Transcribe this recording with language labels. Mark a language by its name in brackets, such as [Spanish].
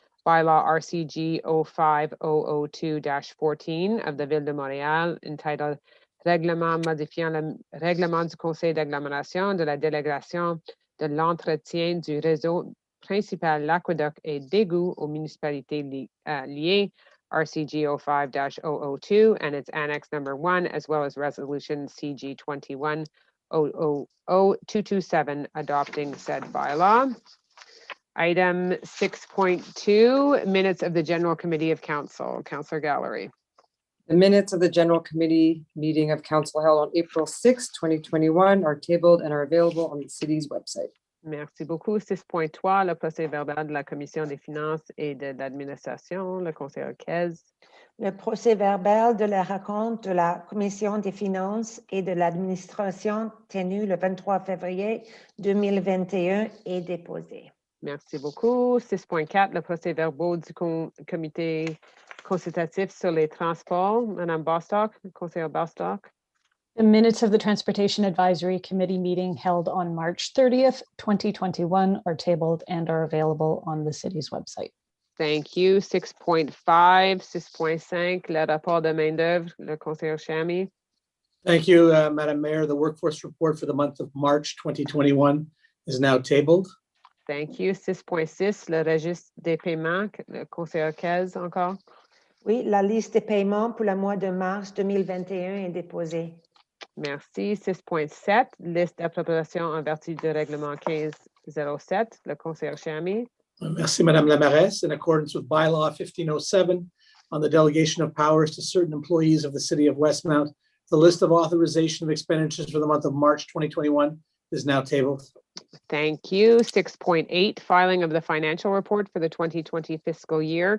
[English] Bylaw RCG 05002-14 of the Ville de Montréal entitled Règlement modifiant le règlement du conseil d'agglomération de la délégation de l'entretien du réseau principal l'aqueduc et d'égout aux municipalités liées, RCG 05-002 and its annex number 1, as well as resolution CG 21-00227 adopting said bylaw. Item 6.2, minutes of the General Committee of Council. Councillor Gallery. The minutes of the general committee meeting of council held on April 6th, 2021 are tabled and are available on the city's website. [French] Merci beaucoup. 6.3, le procès-verbal de la Commission des finances et de l'administration, le conseiller Kez. Le procès-verbal de la rencontre de la Commission des finances et de l'administration tenue le 23 février 2021 est déposé. Merci beaucoup. 6.4, le procès-verbal du comité consultatif sur les transports. Madame Bostock, conseiller Bostock. [English] The minutes of the Transportation Advisory Committee meeting held on March 30th, 2021 are tabled and are available on the city's website. Thank you. [French] 6.5, 6.5, le rapport de main-d'œuvre, le conseiller Chamy. [English] Thank you, Madam Mayor. The workforce report for the month of March 2021 is now tabled. Thank you. [French] 6.6, le registre des paiements, le conseiller Kez encore. Oui, la liste des paiements pour le mois de mars 2021 est déposée. Merci. 6.7, liste d'appropriation en vertu du règlement 1507, le conseiller Chamy. Merci, Madame la Mairesse. [English] In accordance with bylaw 1507 on the delegation of powers to certain employees of the city of Westmount, the list of authorization of expenditures for the month of March 2021 is now tabled. Thank you. 6.8, filing of the financial report for the 2020 fiscal year.